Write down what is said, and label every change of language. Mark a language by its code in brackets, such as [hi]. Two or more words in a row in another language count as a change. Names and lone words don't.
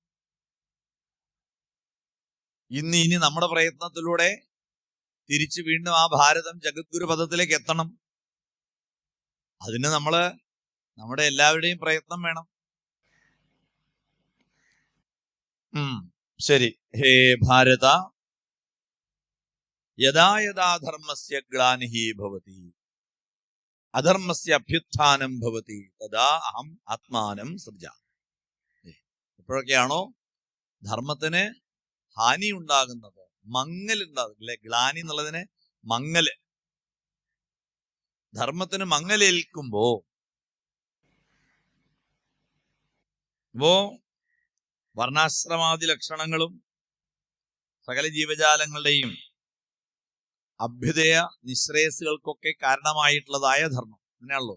[ml] ഇനി നമ്മുടെ പ്രയത്നത്തിലൂടെ തിരിച്ചു വീണ്ടും ആ ഭാരതം ജഗദ്ഗുരു പദത്തിലേക്ക് എത്തണം. അതിന് നമ്മുടെ എല്ലാവരുടെയും പ്രയത്നം വേണം. ശരി. [sa] ഹേ ഭാരത, യഥാ യഥാ ധർമ്മസ്യ ഗ്ലാനിഹി ഭവതി അധർമ്മസ്യ അഭ്യുത്ഥാനം ഭവതി തഥാ അഹം ആത്മാനം സൃജാമി. [ml] എപ്പോഴൊക്കെയാണോ ധർമ്മത്തിന് ഹാനി ഉണ്ടാകുന്നത്, മങ്ങൽ ഉണ്ടാകും, അല്ലെ? ഗ്ലാനി എന്നുള്ളതിന് മങ്ങല്. ധർമ്മത്തിന് മങ്ങലേൽക്കുമ്പോ വർണ്ണാശ്രമാദി ലക്ഷണങ്ങളും സകല ജീവജാലങ്ങളുടെയും അഭ്യുദയ നിശ്രേയസുകൾക്കൊക്കെ കാരണമായിട്ടുള്ളതായ ധർമ്മം അങ്ങനെയാണല്ലോ.